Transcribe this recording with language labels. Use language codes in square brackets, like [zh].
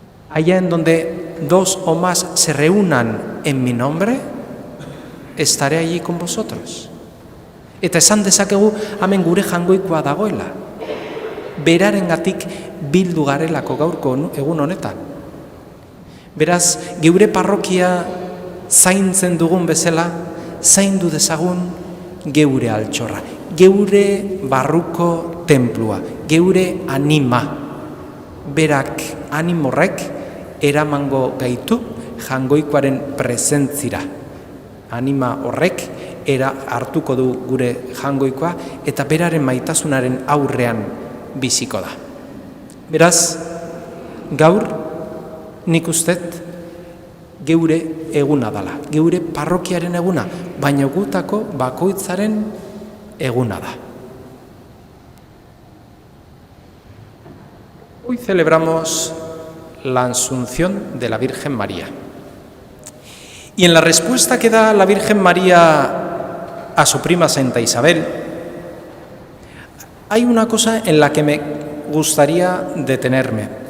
[es] Allá en donde 2 o más se reúnan en mi nombre, estaré allí con vosotros. [eu] Eta esan dezakegu hemen gure Jangoikoa dagoela. Berarengatik bildu garelako gaurko egun honetan. Beraz, geure parrokia zaintzen dugun bezala, zaindu dezagun geure altxorra, geure barruko templua, geure anima. Berak animorrek eramango gaitu Jangoikoaren presentzira. Anima horrek hartuko du gure Jangoikoa eta beraren maitasunaren aurrean biziko da. Beraz, gaur nik ustet geure eguna dala, geure parrokiaren eguna, baina gutako bakoitzaren eguna da. [es] Hoy celebramos la Asunción de la Virgen María. Y en la respuesta que da la Virgen María a su prima Santa Isabel, hay una cosa en la que me gustaría detenerme.